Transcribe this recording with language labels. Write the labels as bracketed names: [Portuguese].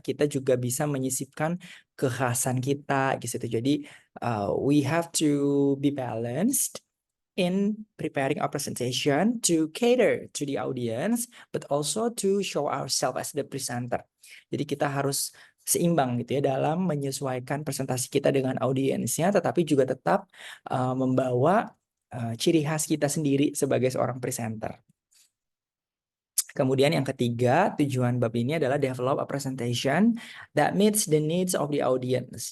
[Indonesian] Kita juga bisa menyisipkan kekhasan kita gitu. [English] Jadi we have to be balanced in preparing our presentation to cater to the audience, but also to show ourselves as the presenter. [Indonesian] Jadi kita harus seimbang gitu ya dalam menyesuaikan presentasi kita dengan audiensnya, tetapi juga tetap membawa ciri khas kita sendiri sebagai seorang presenter. Kemudian yang ketiga, tujuan bab ini adalah [English] develop a presentation that meets the needs of the audience.